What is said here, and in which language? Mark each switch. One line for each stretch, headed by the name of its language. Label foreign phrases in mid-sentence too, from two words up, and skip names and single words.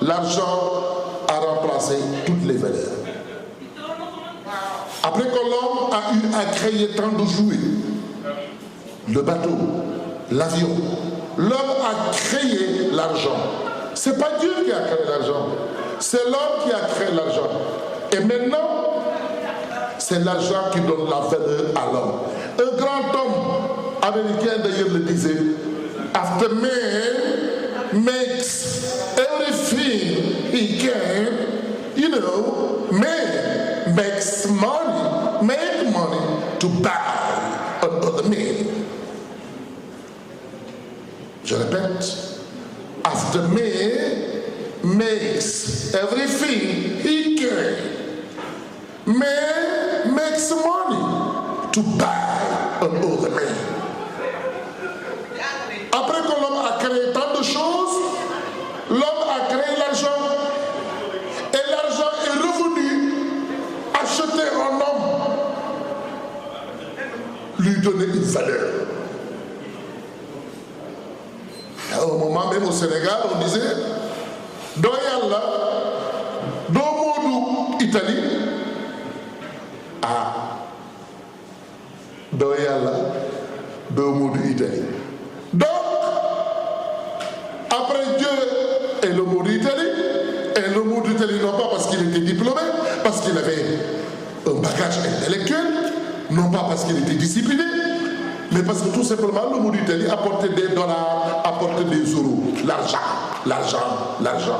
French: L'argent a remplacé toutes les valeurs. Après que l'homme a eu à créer tant de jouets, le bateau, l'avion, l'homme a créé l'argent. Ce n'est pas Dieu qui a créé l'argent, c'est l'homme qui a créé l'argent. Et maintenant, c'est l'argent qui donne la valeur à l'homme. Un grand homme américain d'ailleurs le disait,
English: after man makes everything he can, you know, man makes money, make money to buy another man.
French: Je répète,
English: after man makes everything he can, man makes money to buy another man.
French: Après que l'homme a créé tant de choses, l'homme a créé l'argent. Et l'argent est revenu acheter un homme, lui donner une valeur. À un moment même au Sénégal, on disait,
Wolof: do Yalla, do Modou Italie, ah, do Yalla, do Modou Italie.
French: Donc, après Dieu et le mot d'Italie, et le mot d'Italie non pas parce qu'il était diplômé, parce qu'il avait un bagage intellectuel, non pas parce qu'il était discipliné, mais parce que tout simplement le mot d'Italie apportait des dollars, apportait des euros, l'argent, l'argent, l'argent.